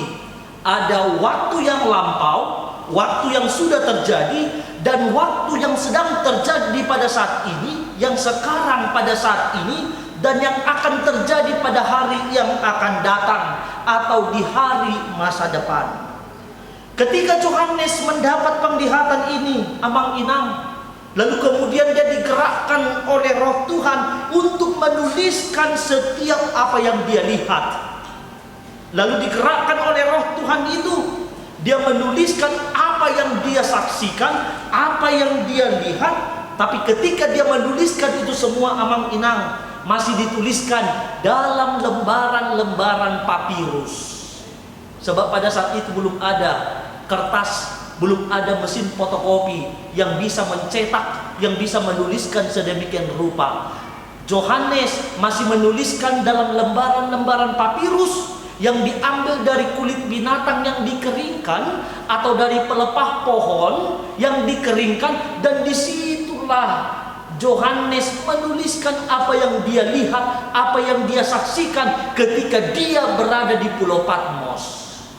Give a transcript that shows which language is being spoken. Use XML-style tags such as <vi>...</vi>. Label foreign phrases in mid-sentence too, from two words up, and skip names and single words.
<id>Ada waktu yang lampau, waktu yang sudah terjadi, dan waktu yang sedang terjadi pada saat ini, yang sekarang pada saat ini, dan yang akan terjadi pada hari yang akan datang atau di hari masa depan. Ketika Yohanes mendapat penglihatan ini,</id> <bbc>amang inang,</bbc> <id>lalu kemudian dia digerakkan oleh Roh Tuhan untuk menuliskan setiap apa yang dia lihat. Lalu digerakkan oleh Roh Tuhan itu, dia menuliskan apa yang dia saksikan, apa yang dia lihat. Tapi ketika dia menuliskan itu semua</id> <bbc>amang inang,</bbc> <id>masih dituliskan dalam lembaran-lembaran papirus. Sebab pada saat itu belum ada kertas, belum ada mesin fotokopi yang bisa mencetak, yang bisa menuliskan sedemikian rupa. Yohanes masih menuliskan dalam lembaran-lembaran papirus yang diambil dari kulit binatang yang dikeringkan atau dari pelepah pohon yang dikeringkan, dan disitulah Yohanes menuliskan apa yang dia lihat, apa yang dia saksikan ketika dia berada di Pulau Patmos.</id>